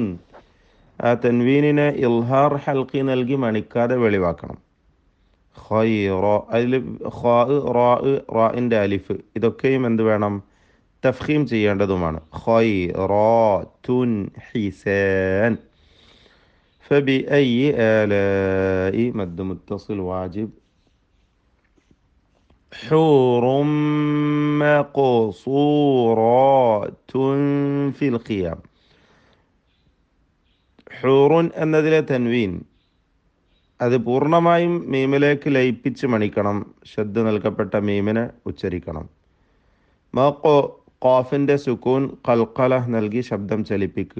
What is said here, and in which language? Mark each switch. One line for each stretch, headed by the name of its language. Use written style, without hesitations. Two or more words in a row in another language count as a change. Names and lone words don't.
Malayalam: ആ തൻവീനിനെ
Arabic: إظهار حلقي
Malayalam: നൽകി മണിക്കാതെ വെളിവാക്കണം. ഖൈറ, അതിൽ ഖാ, റാ, റാഇൻ്റെ അലിഫ്, ഇതൊക്കെയും എന്ത് വേണം? തഫ്ഖീം ചെയ്യേണ്ടതുമാണ്.
Arabic: خيرات حسان. فبأي آلاء مد متصل واجب. حور مقصورات في الخيام.
Malayalam: ഹൂറുൻ എന്നതിലെ തൻവീൻ അത് പൂർണ്ണമായും മീമിലേക്ക് ലയിപ്പിച്ച് മണിക്കണം. ശബ്ദ നൽകപ്പെട്ട മീമിനെ ഉച്ചരിക്കണം. മഖോ, ഖാഫിൻ്റെ സുക്കൂൻ ഖൽഖല നൽകി ശബ്ദം ചലിപ്പിക്കുക.